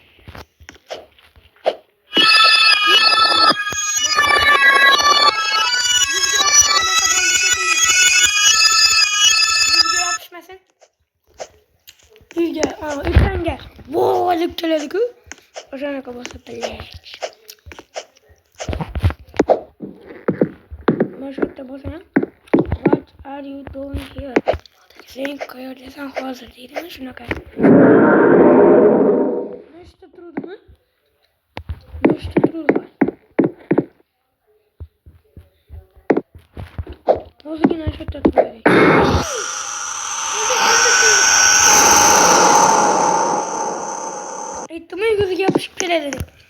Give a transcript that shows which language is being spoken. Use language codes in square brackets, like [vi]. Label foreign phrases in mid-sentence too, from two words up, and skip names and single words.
[uz] Uyga, ekranga bo'lib keladi-ku. O'shanaqa bo'lsa bilak. Mana shu yerda bo'lsa, [en] what are you doing here? [uz] Sen qayerdasan hozir deydimi shunaqa. Nechta turudimi? Nechta turudi bor. Hozirgina shu yerda turadi. Aytdim yuziga yopishib keladi deb.